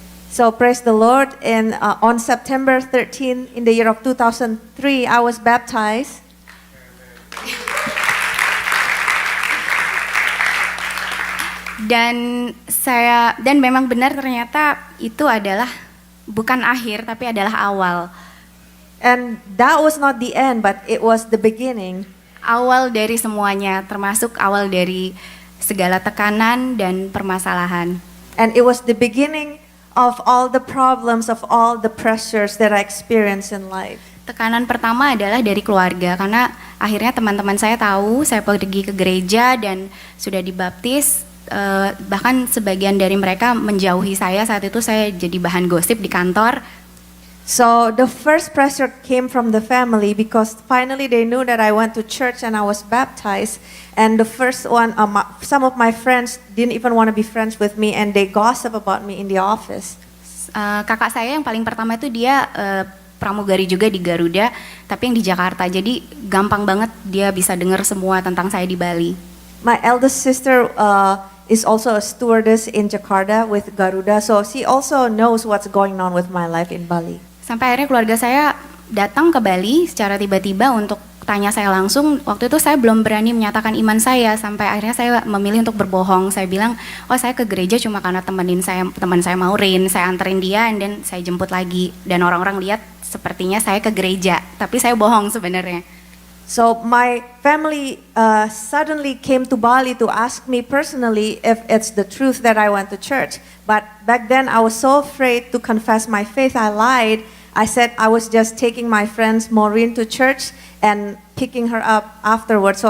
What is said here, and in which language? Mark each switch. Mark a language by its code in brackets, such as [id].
[en] So praise the Lord, and on September 13 in the year of 2003, I was baptized. [id] Dan memang benar ternyata itu adalah bukan akhir tapi adalah awal. [en] And that was not the end, but it was the beginning. [id] Awal dari semuanya, termasuk awal dari segala tekanan dan permasalahan. [en] And it was the beginning of all the problems, of all the pressures that I experienced in life. [id] Tekanan pertama adalah dari keluarga, karena akhirnya teman-teman saya tahu saya pergi ke gereja dan sudah dibaptis. Bahkan sebagian dari mereka menjauhi saya. Saat itu saya jadi bahan gosip di kantor. [en] So the first pressure came from the family because finally they knew that I went to church and I was baptized. And the first one, some of my friends didn't even want to be friends with me and they gossip about me in the office. [id] Kakak saya yang paling pertama itu dia pramugari juga di Garuda, tapi yang di Jakarta. Jadi gampang banget dia bisa dengar semua tentang saya di Bali. [en] My eldest sister is also a stewardess in Jakarta with Garuda, so she also knows what's going on with my life in Bali. [id] Sampai akhirnya keluarga saya datang ke Bali secara tiba-tiba untuk tanya saya langsung. Waktu itu saya belum berani menyatakan iman saya, sampai akhirnya saya memilih untuk berbohong. Saya bilang, oh saya ke gereja cuma karena teman saya Maureen, saya anterin dia dan saya jemput lagi. Dan orang-orang lihat sepertinya saya ke gereja, tapi saya bohong sebenarnya. [en] So my family suddenly came to Bali to ask me personally if it's the truth that I went to church. But back then I was so afraid to confess my faith, I lied. I said I was just taking my friends Maureen to church and picking her up afterwards.